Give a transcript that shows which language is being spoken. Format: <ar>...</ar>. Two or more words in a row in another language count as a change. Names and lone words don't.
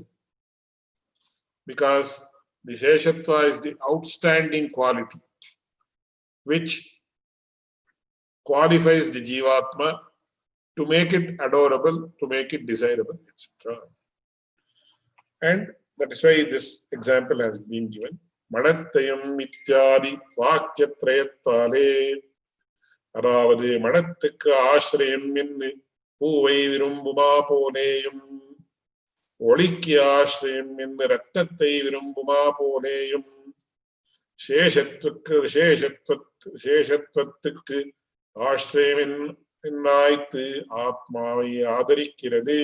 <en>Because the Sheshatva is the outstanding quality which qualifies the Jivatma to make it adorable, to make it desirable, etc. And that is why this example has been given.</en> <ta>மடத்தயம் இத்யாதி வாக்யத்ரயத்தாலே அதாவது மடத்துக்கு ஆசிரியம் என்று பூவை விரும்புமா போலேயும் ஒளிக்கு ஆசிரியம் என்று ரத்தத்தை விரும்புமா போலேயும் சேஷத்துவத்துக்கு ஆசிரியம் என்னாய்த்து ஆத்மாவை ஆதரிக்கிறது.</ta>